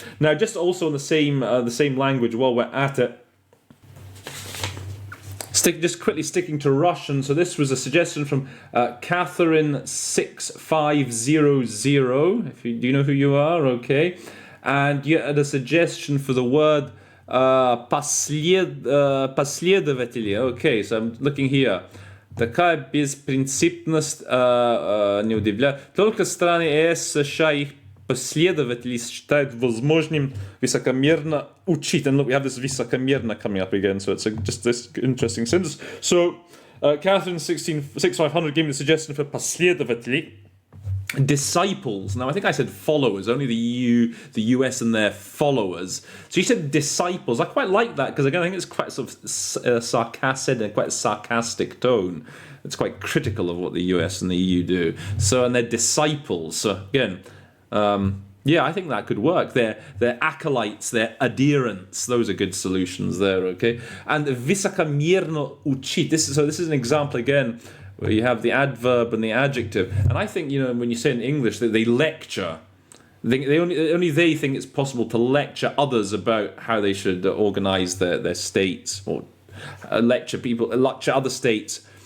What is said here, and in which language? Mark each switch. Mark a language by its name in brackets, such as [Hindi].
[English] Now, just also in the same language while we're at it, just quickly sticking to Russian. So this was a suggestion from Catherine6500. Do you know who you are? Okay. And you had a suggestion for the word последователи. Okay, so I'm looking here. [Russian] Такая беспринципность не удивляет. Только страны ЕС, США их последователи считают возможным высокомерно учить. [English] And look, we have this высокомерно coming up again, so it's just this interesting sentence. So, Catherine 6500 gave me the suggestion for последователи, disciples. Now, I think I said followers, only the US and their followers. So you said disciples. I quite like that, because again, I think it's quite sort of sarcastic and quite a sarcastic tone. It's quite critical of what the US and the EU do. So, and they're disciples. So again, I think that could work. They're acolytes, they're adherents. Those are good solutions there, okay? [Russian] And высокомерно учить. [English] This is an example again where you have the adverb and the adjective. And I think, when you say in English that they lecture, only they think it's possible to lecture others about how they should organize their states, or lecture other states.